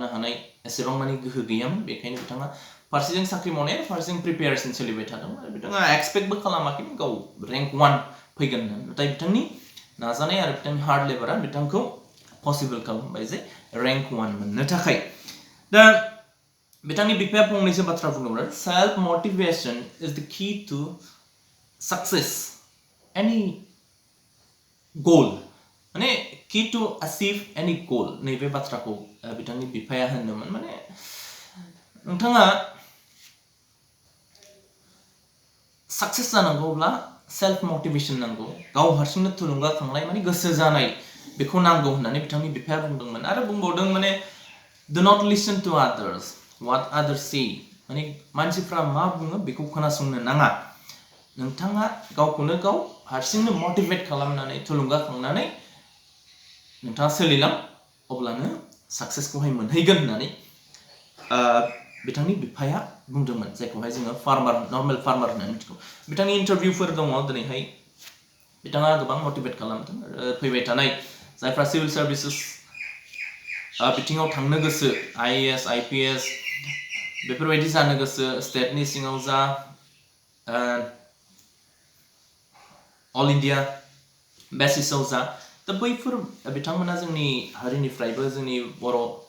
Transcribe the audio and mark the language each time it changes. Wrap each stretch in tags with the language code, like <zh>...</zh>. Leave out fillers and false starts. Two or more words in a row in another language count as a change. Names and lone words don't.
<brx>हानाय एसेबां मानि गोहो गैयामोन बेखायनो बिथाङा फारसेजों साख्रि मावनाय फारसेजों प्रिपेरेसन सोलिबाय थादोंमोन आरो बिथाङा एक्सपेक्टबो खालामाखैमोन गाव रेंक 1 फैगोन होननानै नाथाय बिथांनि नाजानाय आरो बिथांनि हार्ड लेबारा बिथांखौ पसिबल खालामबाय जे रेंक 1 मोननो थाखाय दा बिथांनि बिफाया फंनैसो बाथ्रा बुङोब्ला</brx> <en>self motivation is the key to success any</en> <brx>गोल माने</brx> <en>key to achieve any goal</en> <brx>नैबे बाथ्राखौ बिथांनि बिफाया होनदोंमोन माने नोंथाङा सक्सेस जानांगौब्ला</brx> <en>self motivation</en> <brx>नांगौ गाव हारसिंनो थुलुंगाखांनाय माने गोसो जानाय बेखौ नांगौ होननानै बिथांनि बिफाया बुंदोंमोन आरो बुंबावदों माने</brx> <en>do not listen to others what others say</en> <brx>माने मानसिफ्रा मा बुङो बेखौ खोनासंनो नाङा नोंथाङा गावखौनो गाव हारसिंनो मोटिवेट खालामनानै थुलुंगाखांनानै नोंथाङा सोलिलां अब्लानो सक्सेसखौहाय मोनहैगोन होननानै बिथांनि बिफाया बुंदोंमोन जायखौहाय जोङो फार्मार</brx> <en>normal farmer</en> <brx>होननानै मिथिगौ बिथांनि इन्टारभिउफोर दङ दिनैहाय बिथाङा गोबां मोटिवेट खालामदों फैबाय थानाय जायफ्रा</brx> <en>civil services</en> <brx>बिथिङाव थांनो गोसो IAS IPS बेफोरबायदि जानो गोसो स्टेटनि सिङाव जा</brx> <en>all India</en> <brx>बेसिसाव जा दा बैफोर बिथांमोना जोंनि हारिनिफ्रायबो जोंनि बर'</brx>